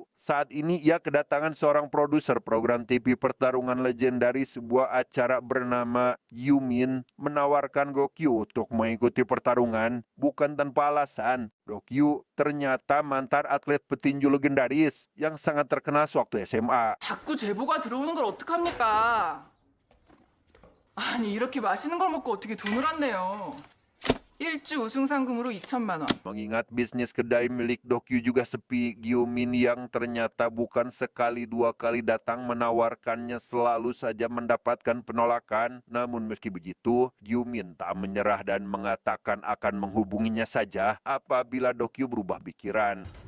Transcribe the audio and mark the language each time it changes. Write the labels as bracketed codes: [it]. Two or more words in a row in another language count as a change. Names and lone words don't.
[id] Saat ini ia kedatangan seorang produser program TV pertarungan legendaris, sebuah acara bernama Yumin, menawarkan Gokyu untuk mengikuti pertarungan. Bukan tanpa alasan, Dokyu ternyata mantan atlet petinju legendaris yang sangat terkenal sewaktu SMA. [ko] 자꾸 제보가 들어오는 걸 어떡합니까? 아니, 이렇게 맛있는 걸 먹고 어떻게 돈을 안 내요? 1주 우승 상금으로 2천만 원. [id] Mengingat bisnis kedai milik Dokyu juga sepi, Gyomin yang ternyata bukan sekali dua kali datang menawarkannya selalu saja mendapatkan penolakan. Namun meski begitu, Gyomin tak menyerah dan mengatakan akan menghubunginya saja apabila Dokyu berubah pikiran.